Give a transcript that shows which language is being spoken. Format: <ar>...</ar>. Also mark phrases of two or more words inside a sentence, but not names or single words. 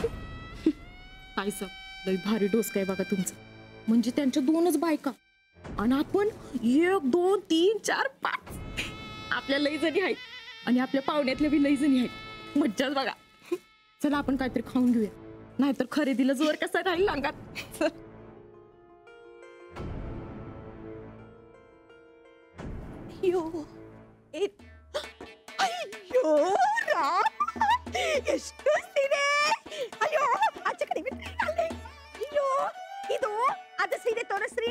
<mr>ताईसाहेब, लई भारी डोस काय बघा तुमचं. म्हणजे त्यांच्या 2च बायका आणि आपण 1, 2, 3, 4, 5 आपल्या लई जणी आहेत आणि आपल्या पाहुण्यातल्या बी लई जणी आहेत. मज्जाच बघा. चला आपण काहीतरी खाऊन घेऊया, नाहीतर खरेदीला जोर कसा राहील अंगात.</mr> <kn>ಅಯ್ಯೋ ರಾಮ, ಎಷ್ಟು ಸೀರೆ! ಅಯ್ಯೋ, ಆಚೆ ಕಡೆ ಬಿಟ್ರಿ ಅಲ್ಲಿ. ಅಯ್ಯೋ, ಇದು ಅದು ಸೀರೆ ತೋರಿಸ್ರಿ.</kn>